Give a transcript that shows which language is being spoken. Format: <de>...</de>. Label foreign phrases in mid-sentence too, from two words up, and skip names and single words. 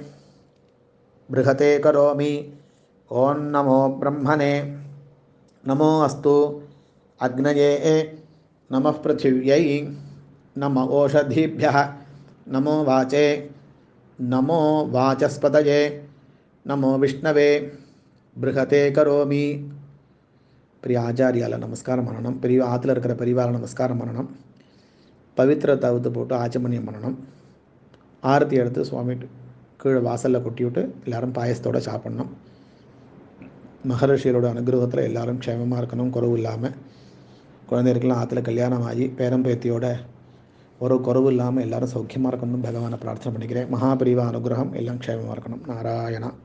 <sa>बृहते करोमि ओं नमो ब्रह्मणे नमो अस्तु अग्नये नमः पृथिव्यै नम ओषधीभ्यः नमो वाचे नमो वाचस्पतये नमो विष्णवे बृहते करोमि</sa> <ta>பிரிய ஆச்சார்யாள் நமஸ்காரம் பண்ணணும் பெரிய ஆத்துல இருக்கிற பெரியவாள நமஸ்காரம் பண்ணணும் பவித்திரத்தை ஊத்து போட்டு ஆச்சமணியம் பண்ணணும் ஆரத்தி எடுத்து சுவாமி கீழே வாசலில் கொட்டி விட்டு எல்லாரும் பாயசத்தோடு சாப்பிடணும் மகரிஷியரோட அனுகிரகத்தில் எல்லாரும் க்ஷேமமாக இருக்கணும் குறவு இல்லாமல் குழந்தைகளுக்கெல்லாம் ஆற்றுல கல்யாணம் ஆகி பேரம்பேத்தியோட ஒரு குறவு இல்லாமல் எல்லாரும் சௌக்கியமாக இருக்கணும்னு பகவானை பிரார்த்தனை பண்ணிக்கிறேன் மகாபிரிவா அனுகிரகம் எல்லாம் க்ஷேமமாக இருக்கணும் நாராயணா</ta>